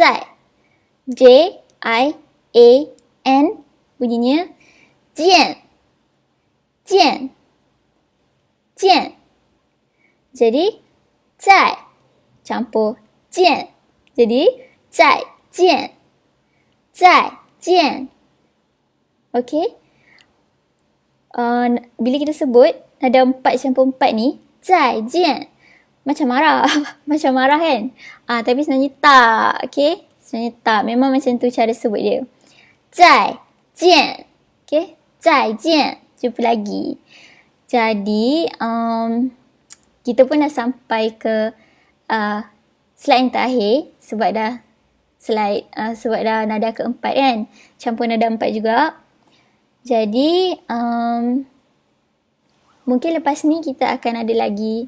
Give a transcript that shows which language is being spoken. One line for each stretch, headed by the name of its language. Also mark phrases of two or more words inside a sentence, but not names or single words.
Malay: Zai. J-I-A-N bunyinya
Chinese: 见 见 见.
Malay: Jadi 在 campur 见. Jadi
Chinese: 再见 再见.
Malay: Okay. Bila kita sebut nada 4 campur 4 ni, 再见, macam marah. Macam marah kan? Tapi sebenarnya tak. Okay. Sebenarnya tak. Memang macam tu cara sebut dia. 再见. Okay. 再见. Jumpa lagi. Jadi, kita pun dah sampai ke slide yang terakhir. Sebab dah nada keempat kan. Campur nada 4 juga. Jadi, mungkin lepas ni kita akan ada lagi.